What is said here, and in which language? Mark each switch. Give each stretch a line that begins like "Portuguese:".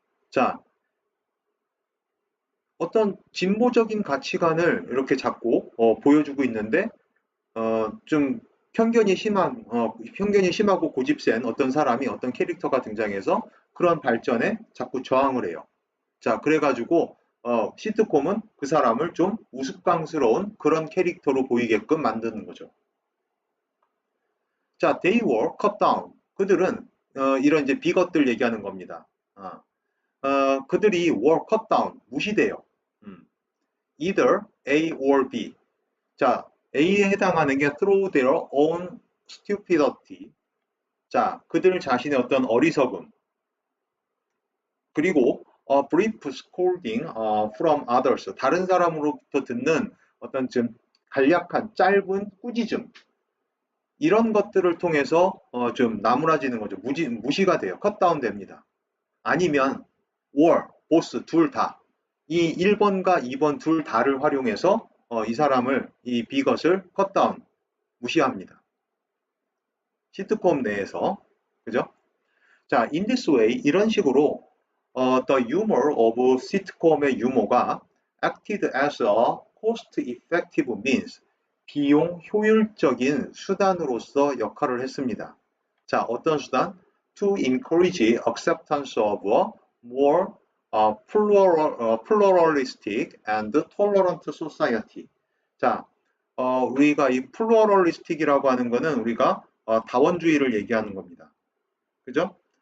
Korean: 자, 어떤 진보적인 가치관을 이렇게 자꾸 보여주고 있는데 좀 편견이 심하고 고집센 어떤 사람이 어떤 캐릭터가 등장해서 그런 발전에 자꾸 저항을 해요. 자, 그래가지고 시트콤은 그 사람을 좀 우스꽝스러운 그런 캐릭터로 보이게끔 만드는 거죠.
English: 자, they were cut down.
Korean: 그들은 이런 이제 비것들 얘기하는 겁니다. 그들이
English: were cut down
Korean: 무시돼요.
English: either A or B.
Korean: 자, A에 해당하는 게
English: through their own stupidity.
Korean: 자, 그들 자신의 어떤 어리석음. 그리고
English: brief scolding from others.
Korean: 다른 사람으로부터 듣는 어떤 좀 간략한 짧은 꾸짖음. 이런 것들을 통해서 좀 나무라지는 거죠. 무시가 돼요. 컷다운 됩니다. 아니면
English: or, both
Korean: 둘 다. 이 1번과 2번 둘 다를 활용해서 이 사람을 이 비것을 컷다운 무시합니다. 시트콤 내에서 그죠? 자,
English: in this way
Korean: 이런 식으로
English: the humor of sitcom
Korean: 의 유머가
English: acted as a cost-effective means.
Korean: 비용 효율적인 수단으로서 역할을 했습니다. 자, 어떤 수단?
English: To encourage acceptance of a more pluralistic and tolerant society.
Korean: 자, 우리가 이 pluralistic이라고 하는 거는 우리가 다원주의를 얘기하는 겁니다. 그죠?